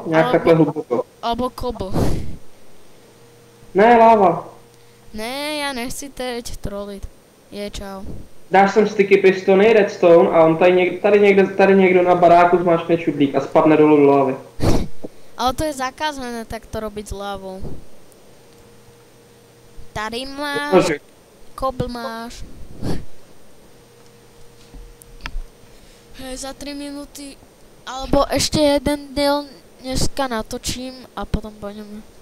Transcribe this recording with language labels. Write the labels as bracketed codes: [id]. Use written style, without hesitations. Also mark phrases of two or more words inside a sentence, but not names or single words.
[cs] Nějak takhle hluboko. [sk] Alebo kobl. [cs] Ne, láva. Ne, ja nechci teď troliť. Čau. Dáš sem sticky pistony, redstone a on tady někdo na baráku zmáčkne čudlík a spadne dolů do lávy. [sk] Ale to je zakázané takto robiť s lávou. [cs] Tady máš, kobl máš. [sk] Hej, za 3 minúty, alebo ešte jeden diel dneska natočím a potom budeme.